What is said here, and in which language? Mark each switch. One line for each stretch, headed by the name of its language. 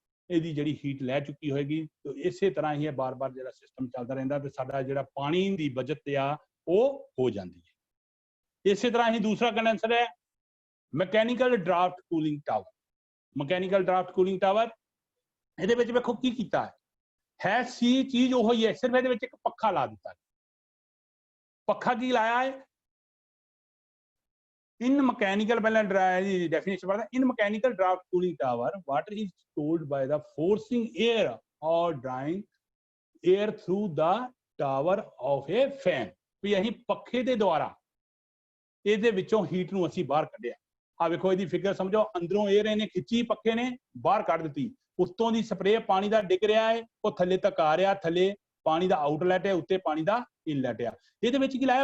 Punjabi: ਇਹਦੀ ਜਿਹੜੀ ਹੀਟ ਲੈ ਚੁੱਕੀ ਹੋਏਗੀ। ਤੇ ਇਸੇ ਤਰ੍ਹਾਂ ਹੀ ਇਹ ਬਾਰ-ਬਾਰ ਜਿਹੜਾ ਸਿਸਟਮ ਚੱਲਦਾ ਰਹਿੰਦਾ ਤੇ ਸਾਡਾ ਜਿਹੜਾ ਪਾਣੀ ਦੀ ਬਚਤ ਆ ਉਹ ਹੋ ਜਾਂਦੀ ਹੈ। ਇਸੇ ਤਰ੍ਹਾਂ ਹੀ ਦੂਸਰਾ ਕੰਡੈਂਸਰ ਹੈ mechanical draft cooling tower. Mechanical draft cooling tower ਇਹਦੇ ਵਿੱਚ ਵੇਖੋ ਕੀ ਕੀਤਾ ਹੈ ਸੀ ਚੀਜ਼ ਉਹ ਹੀ ਹੈ, ਸਿਰਫ ਇਹਦੇ ਵਿੱਚ ਇੱਕ ਪੱਖਾ ਲਾ ਦਿੱਤਾ। ਪੱਖਾ ਕੀ ਲਾਇਆ ਹੈ?
English: in mechanical definition in mechanical draft cooling tower, water is cooled by the forcing air or drawing air through the tower of a fan।
Punjabi: ਵੀ ਅਸੀਂ ਪੱਖੇ ਦੇ ਦੁਆਰਾ ਇਹਦੇ ਵਿੱਚੋਂ ਹੀਟ ਨੂੰ ਅਸੀਂ ਬਾਹਰ ਕੱਢਿਆ। ਆ ਵੇਖੋ ਇਹਦੀ ਫਿਗਰ ਸਮਝੋ, ਅੰਦਰੋਂ 에ਅਰ ਇਹਨੇ ਖਿੱਚੀ, ਪੱਖੇ ਨੇ ਬਾਹਰ ਕੱਢ ਦਿੱਤੀ। ਉੱਤੋਂ ਦੀ ਸਪਰੇਅ ਪਾਣੀ ਦਾ ਡਿੱਗ ਰਿਹਾ ਹੈ, ਉਹ ਥੱਲੇ ਤੱਕ ਆ ਰਿਹਾ, ਥੱਲੇ ਪਾਣੀ ਦਾ ਆਊਟਲੈਟ ਹੈ, ਉੱਤੇ ਪਾਣੀ ਦਾ ਇਨਲੈਟ ਆ। ਇਹਦੇ ਵਿੱਚ ਕੀ ਲਾਇਆ?